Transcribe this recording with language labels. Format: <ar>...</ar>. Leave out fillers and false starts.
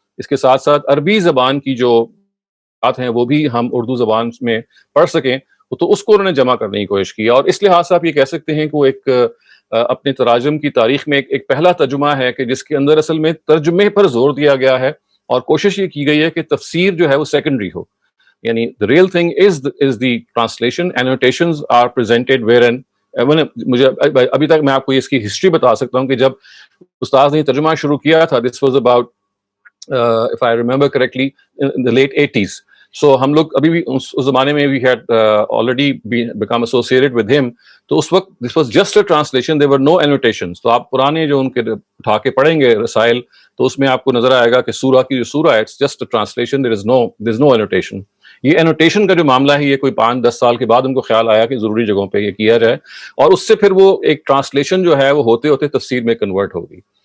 <ur>اس کے ساتھ ساتھ عربی زبان کی جو بات ہیں وہ بھی ہم اردو زبان میں پڑھ سکیں، تو اس کو انہوں نے جمع کرنے کی کوشش کی. اور اس لحاظ سے آپ یہ کہہ سکتے ہیں کہ وہ ایک اپنے تراجم کی تاریخ میں ایک پہلا ترجمہ ہے کہ جس کے اندر اصل میں ترجمے پر زور دیا گیا ہے، اور کوشش یہ کی گئی ہے کہ تفسیر جو ہے وہ سیکنڈری ہو. یعنی</ur> <en>the real thing is the translation. Annotations are presented wherein</en> <ur>مجھے ابھی تک میں آپ کو اس کی ہسٹری بتا سکتا ہوں کہ جب استاد نے ترجمہ شروع کیا تھا،</ur> <en>this was about if I remember correctly in the late 80s.</en> <ur>سو ہم لوگ ابھی بھی اس زمانے میں</ur> <en>we had already become associated with him.</en> <ur>تو اس وقت</ur> <en>this was just a translation, there were no annotations.</en> <ur>تو آپ پرانے جو ان کے اٹھا کے پڑھیں گے رسائل تو اس میں آپ کو نظر آئے گا کہ سورہ کی جو سورہ ہے</ur> <en>it's just a translation, there is no annotation.</en> <ur>یہ انوٹیشن کا جو معاملہ ہے یہ کوئی 5-10 سال کے بعد ان کو خیال آیا کہ ضروری جگہوں پہ یہ کیا جائے، اور اس سے پھر وہ ایک ٹرانسلیشن جو ہے وہ ہوتے ہوتے تفسیر میں کنورٹ ہوگی.</ur>